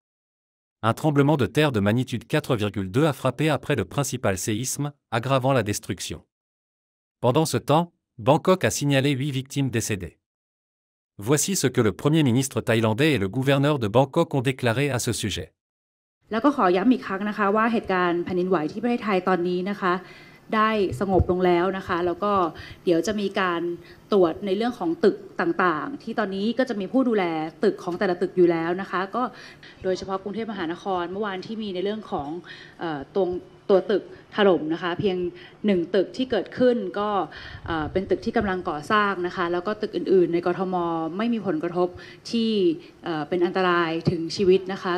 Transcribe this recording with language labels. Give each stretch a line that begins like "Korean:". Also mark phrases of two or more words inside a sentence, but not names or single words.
French: Un tremblement de terre de magnitude 4,2 a frappé après le principal séisme, aggravant la destruction. Pendant ce temps, Bangkok a signalé 8 victimes décédées. Voici ce que le Premier ministre thaïlandais et le gouverneur de Bangkok ont déclaré à ce sujet.
Thai: แล้วก็ขอย้ำอีกครั้งนะคะว่าเหตุการณ์แผ่นดินไหวที่ประเทศไทยตอนนี้นะคะได้สงบลงแล้วนะคะแล้วก็ เดี๋ยวจะมีการตรวจในเรื่องของตึกต่างๆที่ตอนนี้ก็จะมีผู้ดูแลตึกของแต่ละตึกอยู่แล้วนะคะก็โดยเฉพาะกรุงเทพมหานครเมื่อวานที่มีในเรื่องของตัวตึกถล่มนะคะเพียง1ตึกที่เกิดขึ้นก็เป็นตึกที่กำลังก่อสร้างนะคะแล้วก็ตึกอื่นๆในกทมไม่มีผลกระทบที่เป็นอันตรายถึงชีวิตนะคะ